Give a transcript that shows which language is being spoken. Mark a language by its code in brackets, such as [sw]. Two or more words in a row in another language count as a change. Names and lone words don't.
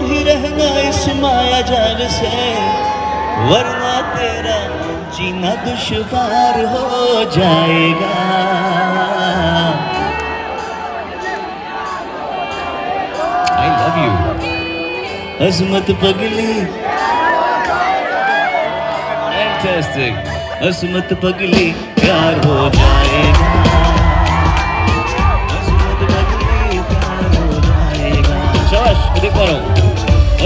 [hi] ही रहना इस माया जाल से, वरना तेरा जीना दुश्वार हो जाएगा। [en] I love you [hi] अजमत पगली Fantastic अजमत पगली प्यार हो जाएगा। अजमत पगली प्यार हो जाएगा। शाबाश देख पा रहा हूँ।